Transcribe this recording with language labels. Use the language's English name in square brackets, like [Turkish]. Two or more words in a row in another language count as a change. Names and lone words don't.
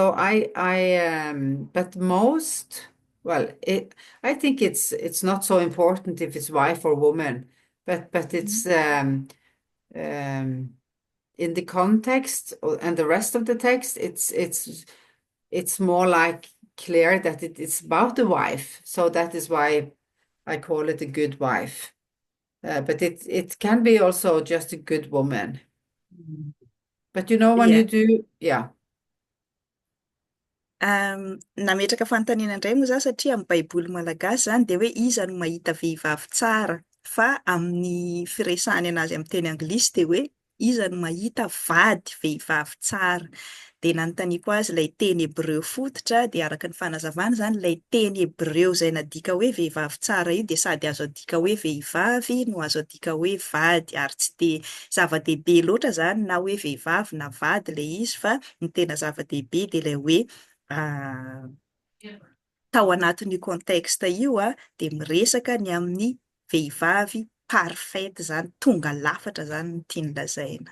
[English] So but well, I think it's not so important if it's wife or woman, but it's in the context and the rest of the text, it's more like clear that it's about the wife. So that is why I call it a good wife. But it can be also just a good woman. But when you Yeah. do, yeah. [Malagasy] Nametraka fanontaniana indray moa za satria amin'ny baiboly malagasy zany dia hoe iza no mahita vehivavy tsara fa amin'ny firesahany anazy amin'ny teny anglisy dia hoe iza no mahita vady vehivavy tsara. De nanontaniako azy ilay teny hebreo fototra, de araka ny fanazavana zany ilay teny hebreo izay nadika hoe vehivavy tsara io de sady azo adika hoe vehivavy no azo adika hoe vady, ary tsy de zava-dehibe loatra zany na hoe vehivavy na vady ilay izy, fa ny tena zava-dehibe de ilay hoe ah, tao anatin'io contexte io de miresaka ny amin'ny vehivavy parfaite zany, tonga lafatra zany no tiany lazaina.